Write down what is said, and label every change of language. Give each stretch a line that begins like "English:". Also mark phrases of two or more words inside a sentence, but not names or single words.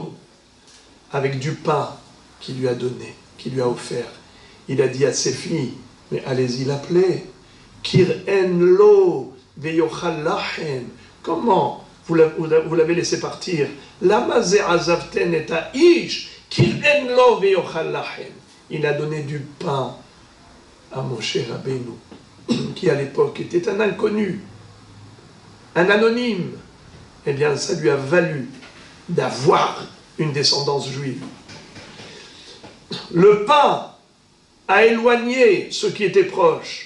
French: Avec du pain qu'il lui a donné, qu'il lui a offert. Il a dit à ses filles, mais allez-y l'appeler.
Hebrew: קראן לו ויאכל לחם.
French: Comment vous l'avez laissé partir?
Hebrew: למה זה עזבתן את האיש קראן לו ויאכל לחם.
French: Il a donné du pain à Moshe Rabbeinu, qui à l'époque était un inconnu, un anonyme. Eh bien, ça lui a valu d'avoir une descendance juive. Le pain a éloigné ceux qui étaient proches.